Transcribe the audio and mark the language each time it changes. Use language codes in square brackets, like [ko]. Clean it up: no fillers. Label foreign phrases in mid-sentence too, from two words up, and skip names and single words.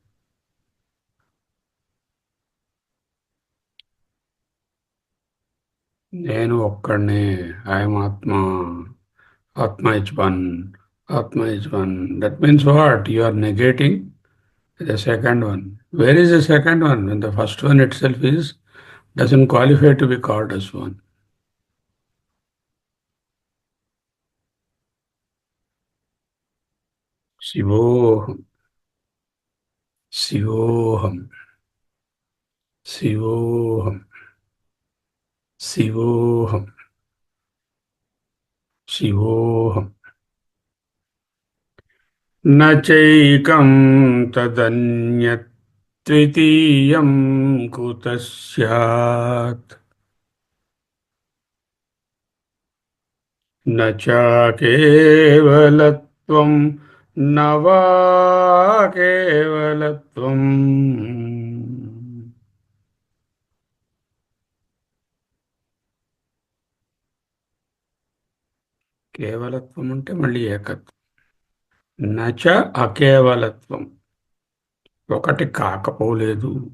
[te] నేను ఒక్కడినే, [en] I am Atma, Atma is one, Atma is one. That means what? You are negating the second one. Where is the second one when the first one itself is doesn't qualify to be called as one? [sa] Shivoham, Shivoham, Shivoham, Shivoham, Shivoham. न चैकं तदन्यत् द्वितीयं कुतः स्यात्. न चाकेवलत्वं न वा केवलत्वम्. [te] కేవలత్వం అంటే మళ్ళీ ఏకత్వం. [sa] నచ అకేవలత్వం, [te] ఒకటి కాకపోలేదు.